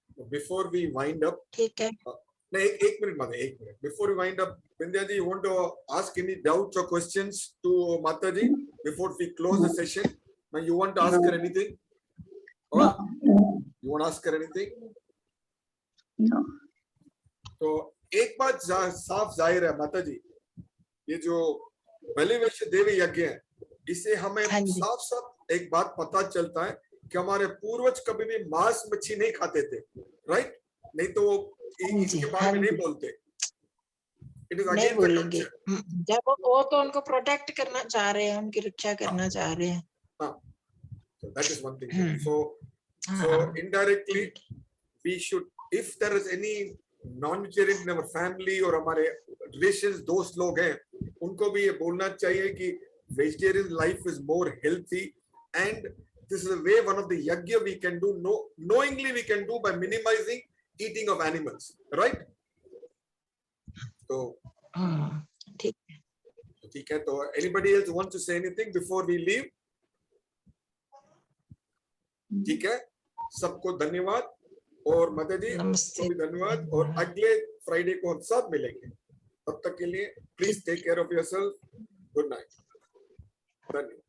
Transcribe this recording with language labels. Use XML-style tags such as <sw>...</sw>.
<en>Before we wind up,</en> <hi>ठीक है.</hi> <en>No, एक minute. Before we wind up, Vindhya ji, you want to ask any doubts or questions to Mata ji before we close the session? Now, you want to ask her anything? Or you want to ask her anything? No.</en> <hi>तो एक बात साफ जाहिर है माता जी, ये जो बलि वैश्य देवी यज्ञ है, इससे हमें साफ एक बात पता चलता है कि हमारे पूर्वज कभी भी मांस मच्छी नहीं खाते थे, राइट? नहीं तो इसके बारे में नहीं बोलते.</hi> <en>It is again the culture.</en> <hi>जब वो तो उनको प्रोटेक्ट करना चाह रहे हैं, उनकी रक्षा करना चाह रहे हैं.</hi> <en>So that is one thing. So indirectly we should, if there is any non-vegetarian in our family or हमारे relations,</en> <hi>दोस्त लोग हैं, उनको भी ये बोलना चाहिए कि</hi> <en>vegetarian life is more healthy, and this is a way, one of the yajna we can do, knowingly we can do by minimizing eating of animals, right?</en> <hi>So ठीक है.</hi> <en>तो anybody else want to say anything before we leave?</en> <hi>ठीक है, सबको धन्यवाद, और मदे जी को भी धन्यवाद, और अगले फ्राइडे को हम सब मिलेंगे.</hi> <en>तब तक के लिए please take care of yourself. Good night. धन्यवाद.</en>